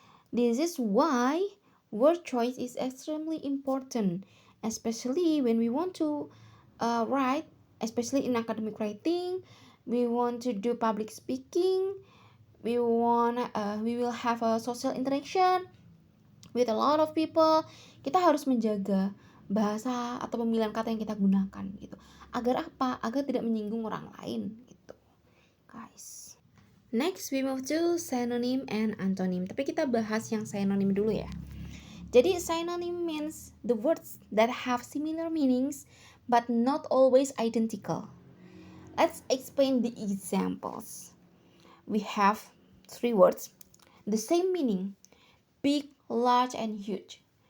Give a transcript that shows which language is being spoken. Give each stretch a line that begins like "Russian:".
English: This is why word choice is extremely important, especially when we want to write, especially in academic writing. We want to do public speaking. We will have a social interaction with a lot of people.
Indonesian: Kita harus menjaga bahasa atau pemilihan kata yang kita gunakan gitu. Agar apa? Agar tidak menyinggung orang lain gitu, guys.
English: Next we move to synonym and antonym.
Indonesian: Tapi kita bahas yang synonym dulu ya.
English: Jadi synonym means the words that have similar meanings but not always identical. Let's explain the examples. We have 3 words, the same meaning, big, large, and huge.